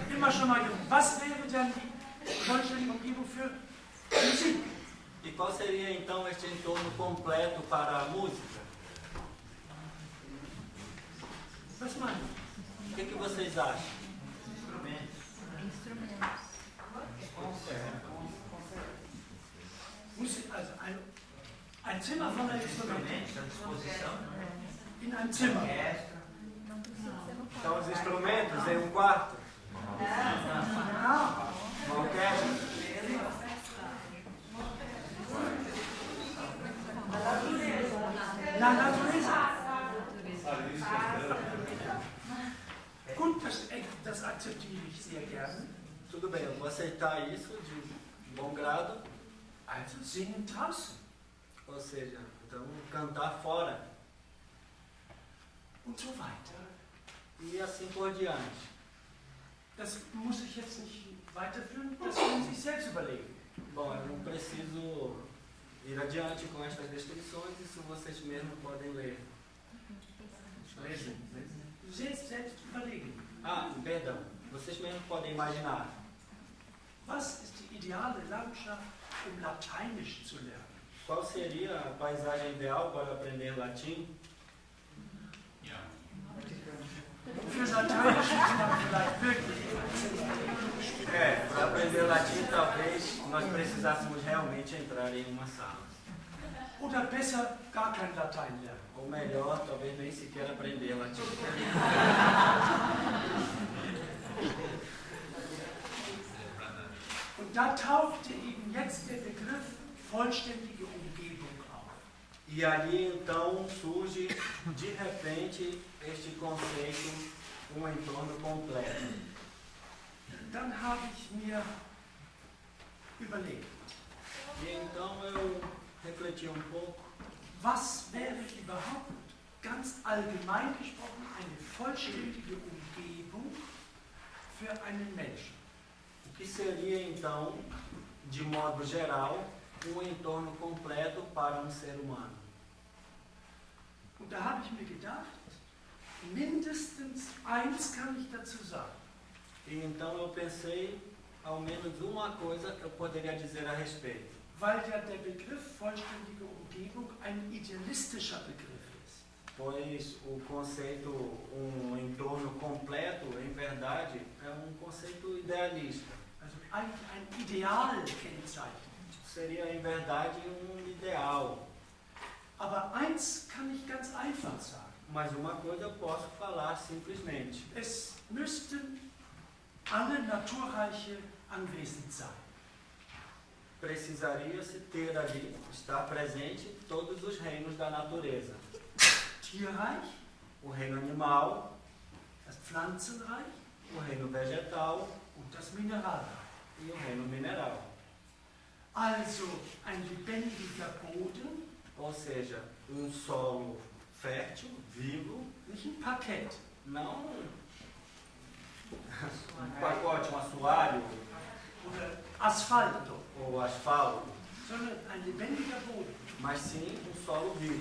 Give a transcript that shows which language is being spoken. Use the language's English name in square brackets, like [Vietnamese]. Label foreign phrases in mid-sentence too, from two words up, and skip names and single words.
[German] schon mal gemacht. Was wäre dann die vollständige Umgebung für Musik? [Portuguese] E qual seria então este entorno completo para a música? [German] Was meinen [Portuguese] O que vocês acham? Instrumentos. [German] Musik, also ein Zimmer voller Instrumente. In einem Zimmer. [Portuguese] Não precisa ser no Então, quarto. os instrumentos em um quarto? Ah, Uma orquestra? La natureza. [German] Gut, das akzeptiere ich sehr gerne. [Portuguese] Tudo bem, eu vou aceitar isso de bom grado. [German] Also singen draußen. [Portuguese] Ou seja, então cantar fora. [German] Und so weiter. [Portuguese] E assim por diante. [German] Das muss ich jetzt nicht weiterführen, das können Sie sich selbst überlegen. [Portuguese] Bom, eu não preciso ir adiante com estas descrições, isso vocês mesmos podem ler. [German] Lesen. Selbst überlegen. [Portuguese] Ah, perdão, vocês mesmos podem imaginar. [German] Was ist die ideale Landschaft, um Lateinisch zu lernen? [Portuguese] Qual seria a paisagem ideal para aprender latim? [German] Für Lateinisch ist man vielleicht wirklich. [Portuguese] Para aprender latim talvez nós precisássemos realmente entrar em uma sala. [German] Oder besser gar kein Latein lernen. [Portuguese] Ou melhor, talvez nem sequer aprender latim. [German] Und da tauchte eben jetzt der Begriff vollständige Umgebung auf. [Portuguese] E ali então surge de repente este conceito, um entorno completo. [German] Dann habe ich mir überlegt, [Portuguese] E então eu refleti um pouco, [German] was wäre überhaupt ganz allgemein gesprochen eine vollständige Umgebung für einen Menschen? [Portuguese] o que seria então, de modo geral, um entorno completo para um ser humano. [German] Und da habe ich mir gedacht, mindestens eins kann ich dazu sagen. [Portuguese] E então eu pensei, ao menos uma coisa eu poderia dizer a respeito. [German] Weil ja der Begriff vollständige Umgebung ein idealistischer Begriff ist. [Portuguese] Pois o conceito, um entorno completo, em verdade, é um conceito idealista. [German] Also ein Ideal kennzeichnet. [Portuguese] Seria, em verdade, um ideal. [German] Aber eins kann ich ganz einfach sagen. [Portuguese] Mas uma coisa eu posso falar simplesmente. [German] Es müssten alle Naturreiche anwesend sein. [Portuguese] Precisaria-se ter ali, estar presente, todos os reinos da natureza. [German] Tierreich, [Portuguese] O reino animal, [German] das Pflanzenreich [Portuguese] o reino vegetal [German] und das Mineralreich. [Portuguese] e o reino mineral. [German] Also ein lebendiger Boden, [Portuguese] Ou seja, um solo fértil, vivo, [German] nicht ein Parkett. [Portuguese] não um pacote, um assoalho [German] Oder Asphalto, [Portuguese] ou asfalto, [German] sondern ein lebendiger Boden. [Portuguese] mas sim um solo vivo.